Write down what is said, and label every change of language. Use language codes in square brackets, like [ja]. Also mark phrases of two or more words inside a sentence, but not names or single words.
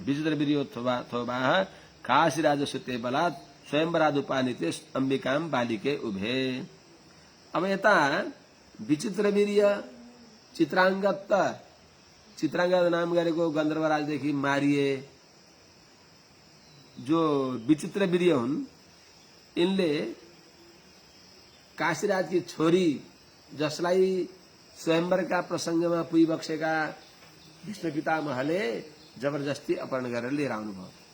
[sa] विचित्र वीर्योत्थोबाः काशीराज सुते बलात् स्वयंवरादुपानिते अम्बिकाम बालिके उभे। [ne] अब यता विचित्र वीर्य चित्रांगत नाम गरेको गन्धर्वराजदेखि मारिए जो विचित्र वीर्य हुन्, यिनले काशीराजकी छोरी जसलाई स्वयंवरका प्रसंगमा पुगिबक्सेका विष्णु पितामहले जबरजस्ती अपहरण गरेर लिएर आउनुभयो।